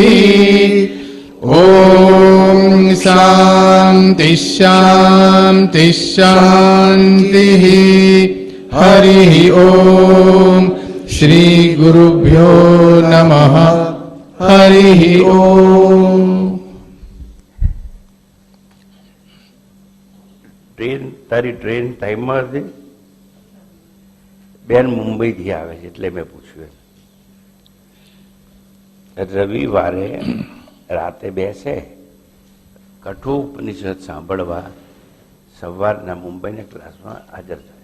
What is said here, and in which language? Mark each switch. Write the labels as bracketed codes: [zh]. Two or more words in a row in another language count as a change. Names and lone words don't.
[sa] ॐ शान्ति शान्ति शान्तिः। हरिः ॐ श्री गुरुभ्यो नमः। हरिः ॐ। [gu] તારી ટ્રેન ટાઈમમાં હતી? બેન મુંબઈથી આવે છે એટલે મેં પૂછ્યું. રવિવારે રાતે બેસે કઠોપનિષદ સાંભળવા સવારના મુંબઈના ક્લાસમાં હાજર થાય.